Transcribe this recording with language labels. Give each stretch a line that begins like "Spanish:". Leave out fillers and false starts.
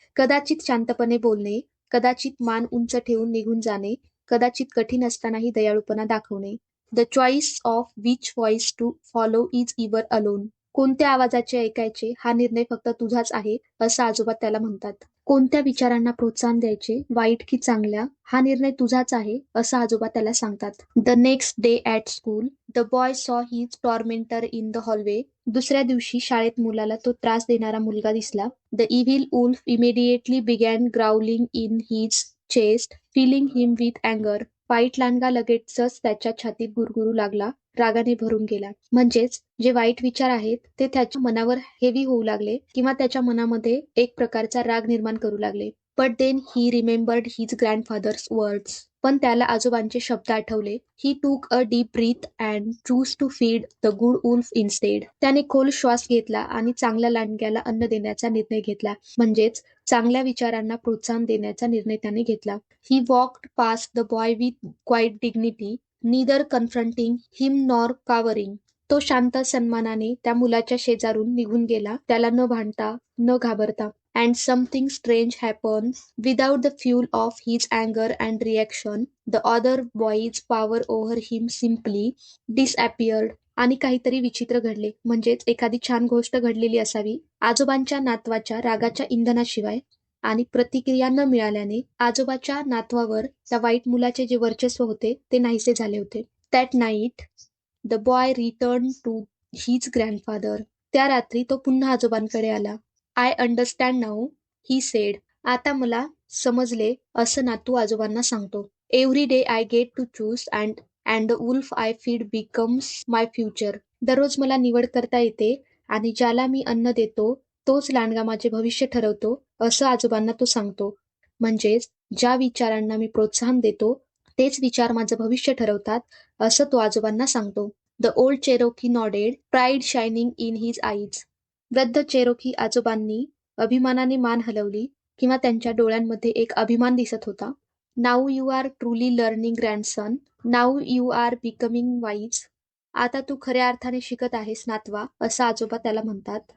Marathi: कदाचित शांतपणे बोलणे, कदाचित मान उंच ठेवून निघून जाणे, कदाचित कठीण असतानाही दयाळूपणा दाखवणे.
English: The choice of which voice to follow is your alone.
Marathi: कोणत्या आवाजाचे ऐकायचे हा निर्णय फक्त तुझाच आहे, असं आजोबा त्याला म्हणतात. कोणत्या विचारांना प्रोत्साहन द्यायचे, वाईट की चांगल्या, हा निर्णय तुझाच आहे, असं आजोबा त्याला सांगतात.
English: The next day at school, the boy saw his tormentor in the hallway.
Marathi: दुसऱ्या दिवशी शाळेत मुलाला तो त्रास देणारा मुलगा दिसला.
English: The evil wolf immediately begin growling in his chest, feeling him with अँगर.
Marathi: वाईट लांडगा लगेचच त्याच्या छातीत गुरगुरू लागला, रागाने भरून गेला. म्हणजेच जे वाईट विचार आहेत ते त्याच्या मनावर हेवी होऊ लागले किंवा त्याच्या मनामध्ये एक प्रकारचा राग निर्माण करू लागले.
English: But then he remembered his grandfather's words.
Marathi: पण त्याला आजोबांचे शब्द आठवले.
English: He took a deep breath and choose to feed the good wolf instead.
Marathi: त्याने खोल श्वास घेतला आणि चांगल्या लांडग्याला अन्न देण्याचा निर्णय घेतला. म्हणजेच चांगल्या विचारांना प्रोत्साहन देण्याचा निर्णय त्याने घेतला.
English: He walked past the boy with quiet dignity, neither confronting him nor cowering.
Marathi: तो शांत सन्मानाने त्या मुलाच्या शेजारून निघून गेला, त्याला न भांडता, न घाबरता.
English: And something strange happened. Without the fuel of his anger and reaction, the other boy's power over him simply disappeared.
Marathi: आणि काहीतरी विचित्र घडले. म्हणजेच एखादी छान गोष्ट घडलेली असावी. आजोबांच्या नातवाच्या रागाच्या इंधनाशिवाय आणि प्रतिक्रिया न मिळाल्याने आजोबाच्या नातवावर त्या वाईट मुलाचे जे वर्चस्व होते ते नाहीसे झाले होते.
English: That night the boy return to his grandfather.
Marathi: त्या रात्री तो पुन्हा आजोबांकडे आला.
English: I understand now, he said.
Marathi: आता मला समजले, असं नातू आजोबांना सांगतो.
English: Every day I get to choose and the wolf I feed becomes my future.
Marathi: दररोज मला निवड करता येते आणि ज्याला मी अन्न देतो तोच लांडगा माझे भविष्य ठरवतो, असं आजोबांना तो सांगतो. म्हणजेच ज्या विचारांना मी प्रोत्साहन देतो तेच विचार माझं भविष्य ठरवतात, असं तो आजोबांना सांगतो.
English: The old Cherokee nodded, pride shining in his eyes.
Marathi: वृद्ध चेरोकी आजोबांनी अभिमानाने मान हलवली किंवा त्यांच्या डोळ्यांमध्ये एक अभिमान दिसत होता.
English: Now you are truly learning grandson, now you are becoming wise.
Marathi: आता तू खऱ्या अर्थाने शिकत आहेस नातवा, असं आजोबा त्याला म्हणतात.